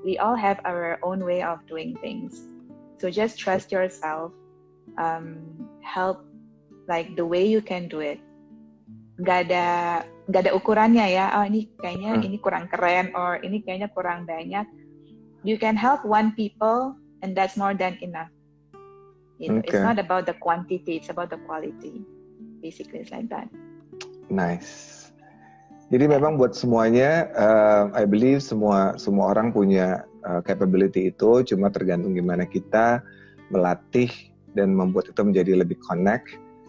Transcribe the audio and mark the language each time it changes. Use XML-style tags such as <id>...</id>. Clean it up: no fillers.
<en>We all have our own way of doing things. So just trust yourself. Help like the way you can do it.</en> <id>Gak ada ukurannya ya. Oh ini kayaknya ini kurang keren, or ini kayaknya kurang banyak.</id> <en>You can help one people, and that's more than enough. You know, it's not about the quantity, it's about the quality. Basically, it's like that. Nice.</en> <id>Jadi memang buat semuanya,</id> <en>I believe</en> <id>semua orang punya capability itu, cuma tergantung gimana kita melatih dan membuat itu menjadi lebih connect.</id>